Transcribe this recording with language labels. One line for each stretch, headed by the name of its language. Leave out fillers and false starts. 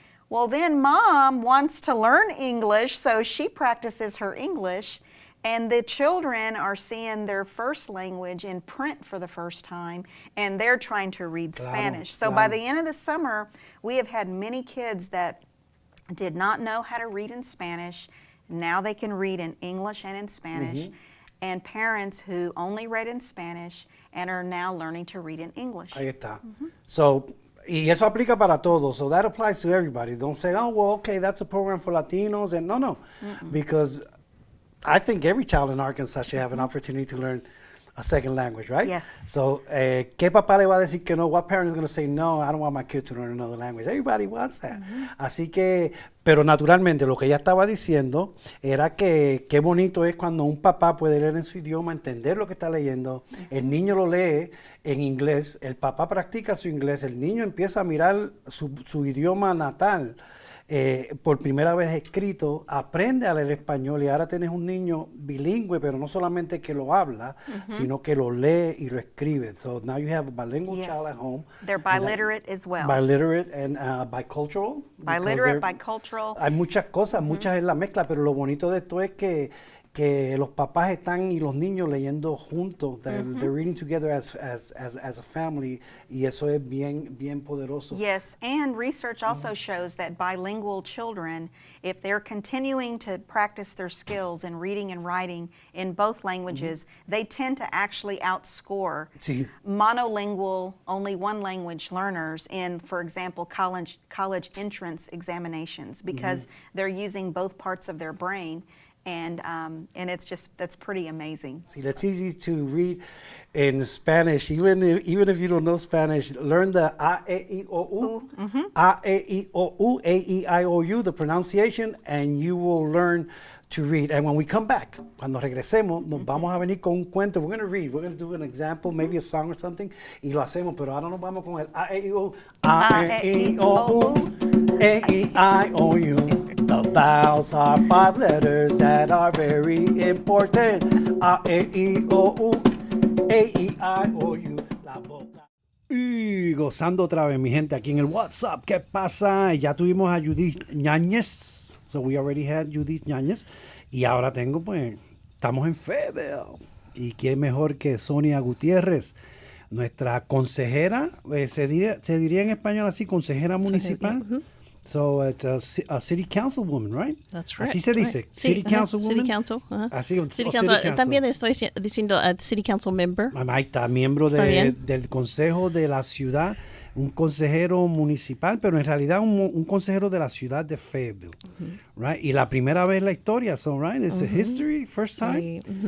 English: Well, then mom wants to learn English, so she practices her English, and the children are seeing their first language in print for the first time, and they're trying to read Spanish. So by the end of the summer, we have had many kids that did not know how to read in Spanish. Now they can read in English and in Spanish. And parents who only read in Spanish and are now learning to read in English.
Spanish: Ahí está. So, y eso aplica para todos.
English: So that applies to everybody. Don't say, oh, well, okay, that's a program for Latinos. And no. Because I think every child in Arkansas should have an opportunity to learn a second language, right? Yes.
Spanish: So, ¿qué papá le va a decir que no?
English: What parent is going to say, no, I don't want my kid to learn another language? Everybody wants that.
Spanish: Así que, pero naturalmente lo que ella estaba diciendo era que qué bonito es cuando un papá puede leer en su idioma, entender lo que está leyendo, el niño lo lee en inglés, el papá practica su inglés, el niño empieza a mirar su idioma natal. Por primera vez escrito, aprende a leer español y ahora tienes un niño bilingüe, pero no solamente que lo habla, sino que lo lee y lo escribe.
English: So now you have a bilingual child at home. They're biliterate as well. Biliterate and bicultural. Biliterate, bicultural.
Spanish: Hay muchas cosas, muchas es la mezcla, pero lo bonito de esto es que los papás están y los niños leyendo juntos.
English: They're reading together as a family,
Spanish: y eso es bien poderoso.
English: Yes, and research also shows that bilingual children, if they're continuing to practice their skills in reading and writing in both languages, they tend to actually outscore monolingual, only one language learners in, for example, college entrance examinations, because they're using both parts of their brain. And it's just, that's pretty amazing. See, it's easy to read in Spanish. Even if you don't know Spanish, learn the A, E, I, O, U, A, E, I, O, U, A, E, I, O, U, the pronunciation, and you will learn to read. And when we come back,
Spanish: cuando regresemos, nos vamos a venir con un cuento.
English: We're going to read. We're going to do an example, maybe a song or something,
Spanish: y lo hacemos. Pero ahora nos vamos con el
English: A, E, I, O, A, E, I, O, U, A, E, I, O, U. The vowels are 5 letters that are very important. A, E, I, O, U, A, E, I, O, U.
Spanish: La boca. Y gozando otra vez, mi gente, aquí en el Wazup. ¿Qué pasa? Ya tuvimos a Judith Ñañez.
English: So we already had Judith Ñañez.
Spanish: Y ahora estamos en Fayetteville. Y quién mejor que Sonia Gutiérrez, nuestra consejera, se diría en español así, consejera municipal.
English: So it's a city councilwoman, right? That's right.
Spanish: Así se dice,
English: right. city councilwoman. City council.
Spanish: Así,
English: city council.
Spanish: También estoy diciendo city council member. Ahí está, miembro del consejo de la ciudad, un consejero municipal, pero en realidad un consejero de la ciudad de Fayetteville, right? Y la primera vez en la historia,
English: so right, it's a history, first time.